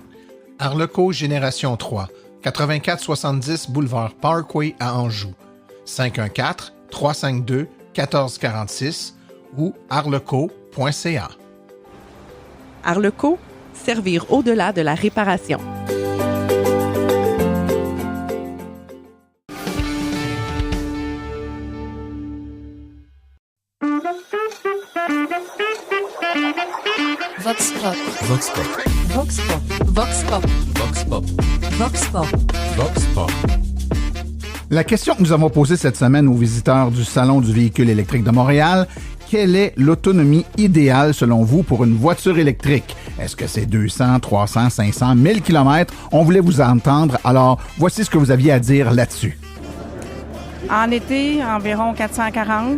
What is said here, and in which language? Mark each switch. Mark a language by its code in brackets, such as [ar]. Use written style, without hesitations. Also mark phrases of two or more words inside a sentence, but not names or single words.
[fr] Arleco Génération 3, 8470 Boulevard Parkway à Anjou. 514-352-1446 ou arleco.ca. Arleco, servir au-delà de la réparation. Vox Pop. Vox Pop. Vox Pop. Vox Pop. Vox Pop. Vox Pop. Vox Pop. La question que nous avons posée cette semaine aux visiteurs du Salon du véhicule électrique de Montréal, quelle est l'autonomie idéale selon vous pour une voiture électrique? Est-ce que c'est 200, 300, 500, 1000 km? On voulait vous entendre, alors voici ce que vous aviez à dire là-dessus. En été, environ 440.